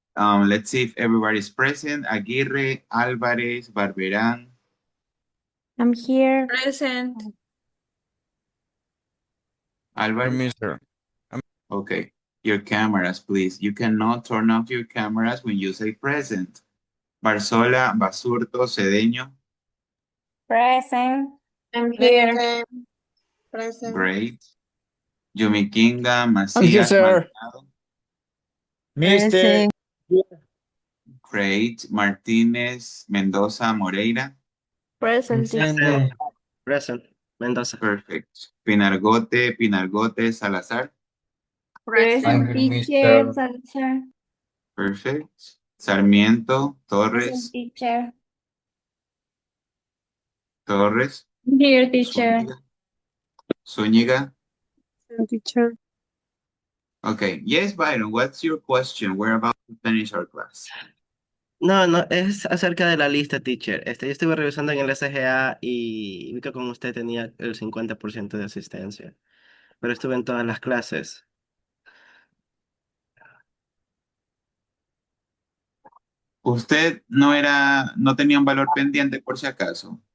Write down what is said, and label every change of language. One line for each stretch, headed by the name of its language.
English: Let's see if everybody's present. Aguirre, Álvarez, Barberán, I'm here. Present. Álvarez. Mister. Okay. Your cameras, please. You cannot turn off your cameras when you say present. Barzola, Basurto, Cedeño. Present. I'm here. Present. Great. Yumikinga, I'm here, Macías, sir. Maldonado. Mister, Great. Martínez, Mendoza, Moreira. Present teacher. Present. Present. Mendoza. Perfect. Pinargote, Pinargote, Salazar. Present I'm teacher. Mr. Salazar. Perfect. Sarmiento, Present, Torres, teacher. Torres, Here, teacher. Zúñiga, Zúñiga. Teacher. Okay. Yes, Byron, what's your question? We're about to finish our class.
Spanish: No, no, es acerca de la lista, teacher. Yo estuve revisando en el SGA y vi que con usted tenía el 50% de asistencia, pero estuve en todas las clases. ¿Usted no tenía un valor pendiente por si acaso?